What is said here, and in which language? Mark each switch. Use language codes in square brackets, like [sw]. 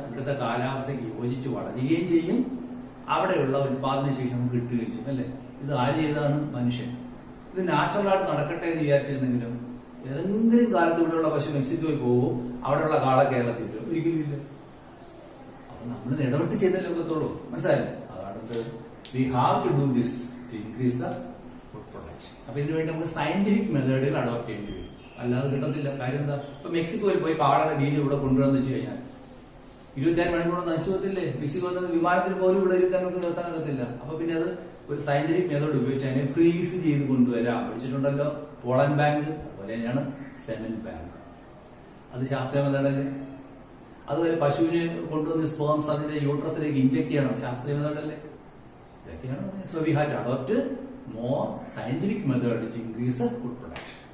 [ml] ഇവിടുത്തെ കാലാവസ്ഥയ്ക്ക് യോജിച്ച് വളരുകയും ചെയ്യും, അവിടെയുള്ള ഉത്പാദന ശേഷി നമുക്ക് കിട്ടുകയും ചെയ്യും അല്ലെ? ഇത് ആര് ചെയ്തതാണ്? മനുഷ്യൻ. ഇത് നാച്ചുറലായിട്ട് നടക്കട്ടെ എന്ന് വിചാരിച്ചിരുന്നെങ്കിലും ഏതെങ്കിലും കാലത്ത് ഇവിടെയുള്ള പശു മെക്സിക്കോയിൽ പോകും, അവിടെയുള്ള കാള കേരളത്തിൽ ഒരിക്കലും ഇല്ല. അപ്പൊ നമ്മൾ ഇടപെട്ട് ചെയ്തല്ലേ ഒക്കത്തുള്ളൂ. മനസ്സിലായില്ലേ? അതാണ് [en] we have to do this to increase the food production. [ml] അപ്പൊ ഇതിനു വേണ്ടി നമുക്ക് സയന്റിഫിക് മെത്തേഡുകൾ അഡോപ്റ്റ് ചെയ്യേണ്ടി വരും. അല്ലാതെ കിട്ടത്തില്ല. കാര്യം എന്താ? ഇപ്പൊ മെക്സിക്കോയിൽ പോയി കാളയുടെ ബീജം ഇവിടെ കൊണ്ടുവന്ന് വെച്ച് കഴിഞ്ഞാൽ 24 മണിക്കൂർ നശിച്ചത്തില്ലേ? മെക്സിക്കോ വിമാനത്തിൽ പോലും ഇവിടെ 24 മണിക്കൂർ നിർത്താനൊക്കത്തില്ല. അപ്പൊ പിന്നെ അത് ഒരു സയന്റിഫിക് മെത്തേഡ് ഉപയോഗിച്ച് അതിനെ ഫ്രീസ് ചെയ്ത് കൊണ്ടുവരാം. പഠിച്ചിട്ടുണ്ടല്ലോ പോളൻ ബാങ്ക്, അതുപോലെ തന്നെയാണ് സെമന്റ് ബാങ്ക്. അത് ശാസ്ത്രീയ മെത്തേഡല്ലേ? അതുപോലെ പശുവിനെ കൊണ്ടുവന്ന് സ്പേംസ് അതിന്റെ യൂട്രസിലേക്ക് ഇഞ്ചക്ട് ചെയ്യണം. ശാസ്ത്രീയ മെത്തേഡല്ലേ? [en] So we have to adopt more scientific method to increase the food production.